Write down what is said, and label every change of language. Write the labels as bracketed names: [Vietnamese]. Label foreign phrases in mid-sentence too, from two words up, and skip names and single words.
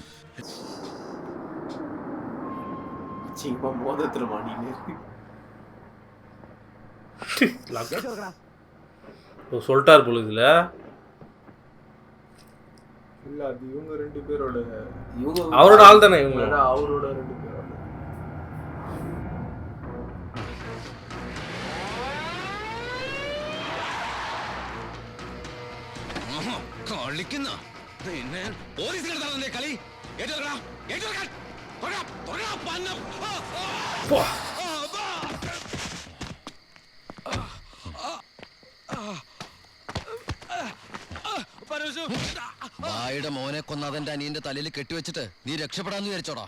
[Tamil] சொல்லிட்டார் போல இதுல. இல்ல அது இவங்க ரெண்டு பேரோட அவரோட ஆள் தானே இவங்க. அவரோட ரெண்டு பேரோட [Malayalam] കളിക്കുന്ന പോലീസിന്റെ കളി. ബായുടെ മോനെ കൊന്നതെന്റെ അനിയന്റെ തലയിൽ കെട്ടിവെച്ചിട്ട് നീ രക്ഷപ്പെടാന്ന് വിചാരിച്ചോടാ?